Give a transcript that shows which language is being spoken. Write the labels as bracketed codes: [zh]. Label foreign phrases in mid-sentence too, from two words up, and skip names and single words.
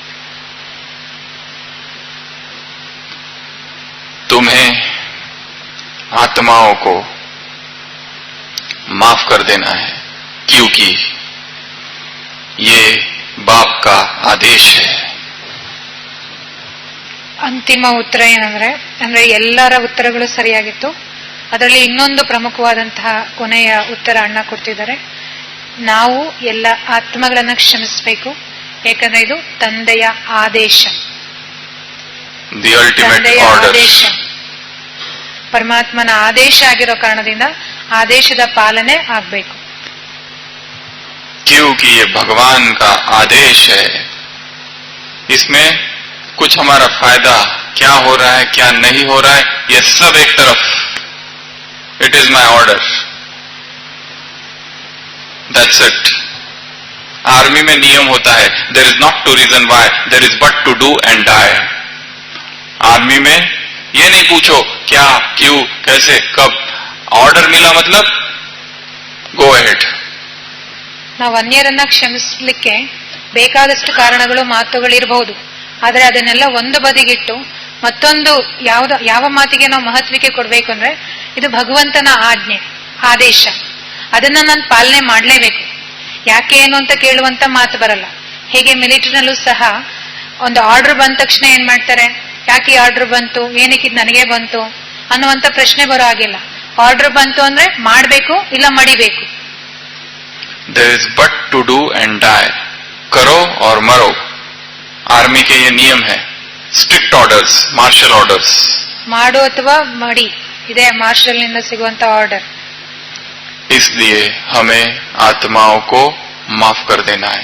[hi] तुम्हें आत्माओं को माफ कर देना है, क्योंकि ये बाप का आदेश है। [kn] ಅಂತಿಮ ಉತ್ತರ ಏನಂದ್ರೆ ಎಲ್ಲರ ಉತ್ತರಗಳು ಸರಿಯಾಗಿತ್ತು. ಅದರಲ್ಲಿ ಇನ್ನೊಂದು ಪ್ರಮುಖವಾದಂತಹ ಕೊನೆಯ ಉತ್ತರ ಅಣ್ಣ ಕೊಡ್ತಿದ್ದಾರೆ. ನಾವು ಎಲ್ಲ ಆತ್ಮಗಳನ್ನ ಕ್ಷಮಿಸಬೇಕು, ಯಾಕಂದ್ರೆ ಇದು ತಂದೆಯ ಆದೇಶ. ತಂದೆಯ ಆದೇಶ, ಪರಮಾತ್ಮನ ಆದೇಶ ಆಗಿರೋ ಕಾರಣದಿಂದ ಆದೇಶದ ಪಾಲನೆ ಆಗ್ಬೇಕು. [hi] क्योंकि ये भगवान का आदेश है, इसमें कुछ हमारा फायदा क्या हो रहा है क्या नहीं हो रहा है ये सब एक तरफ, [en] it is my order, that's it. [hi] आर्मी में नियम होता है, [en] There is not to reason why, there is but to do and die. [hi] आर्मी में ये नहीं पूछो क्या, क्यों, कैसे, कब, ऑर्डर मिला मतलब [en] go ahead. [kn] ನಾವು ಅನ್ಯರನ್ನ ಕ್ಷಮಿಸಲಿಕ್ಕೆ ಬೇಕಾದಷ್ಟು ಕಾರಣಗಳು ಮಾತುಗಳಿರಬಹುದು, ಆದರೆ ಅದನ್ನೆಲ್ಲ ಒಂದು ಬದಿಗಿಟ್ಟು ಮತ್ತೊಂದು ಯಾವ ಮಾತಿಗೆ ನಾವು ಮಹತ್ವಕ್ಕೆ ಕೊಡ್ಬೇಕು ಅಂದ್ರೆ ಇದು ಭಗವಂತನ ಆಜ್ಞೆ, ಆದೇಶ, ಅದನ್ನ ನಾನು ಪಾಲನೆ ಮಾಡಲೇಬೇಕು. ಯಾಕೆ ಏನು ಅಂತ ಕೇಳುವಂತ ಮಾತು ಬರಲ್ಲ. ಹೇಗೆ ಮಿಲಿಟರಿನಲ್ಲೂ ಸಹ ಒಂದು ಆರ್ಡರ್ ಬಂದ ತಕ್ಷಣ ಏನ್ ಮಾಡ್ತಾರೆ, ಯಾಕೆ ಆರ್ಡರ್ ಬಂತು, ಏನಕ್ಕೆ ಇದು ನನಗೆ ಬಂತು ಅನ್ನುವಂತ ಪ್ರಶ್ನೆ ಬರೋ ಆಗಿಲ್ಲ. ಆರ್ಡರ್ ಬಂತು ಅಂದ್ರೆ ಮಾಡ್ಬೇಕು ಇಲ್ಲ ಮಡಿಬೇಕು. [en] There is but to do and die, [hi] करो और मरो। आर्मी के ये नियम है, [en] strict orders, martial orders. [kn] ಮಾಡು ಅಥವಾ ಮಡಿ, ಇದೇ ಮಾರ್ಷಲ್ ನಿಂದ ಸಿಗುವಂತ ಆರ್ಡರ್। [hi] इसलिए हमें आत्माओं को माफ कर देना है।